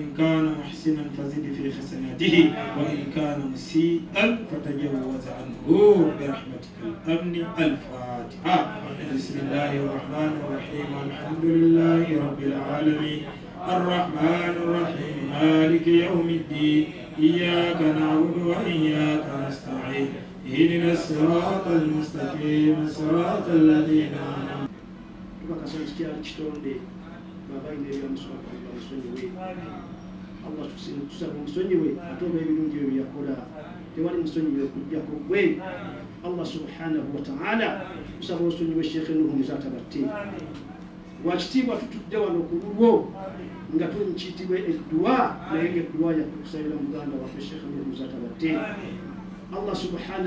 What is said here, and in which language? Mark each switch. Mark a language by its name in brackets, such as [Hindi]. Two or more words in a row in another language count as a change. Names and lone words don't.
[Arabic] كان محسنا فزد في حسناته وإن كان مسيئا فتجاوز عنه برحمتك الأمن الفاتحة بسم الله الرحمن الرحيم الحمد لله رب العالمين الرحمن الرحيم مالك يوم الدين إياك نعبد وإياك نستعين اهدنا الصراط المستقيم صراط الذين أنعمت [Ganda] Allah tusaba omusonyiwe atoba ebirungi ebyo byakola tewali musonyiwe kujjako gwe [Arabic] الله سبحانه وتعالى [Ganda] tusaba omusonyiwe Sheikh Nuhu Muzatabatte wakitiibwa tutudde wano ku lulwo nga tunkiyitibwa edduwa naye ng'edduwa yakusabira muganda waffe Sheikh Nuhu Muzatabatte [Arabic] الله سبحانه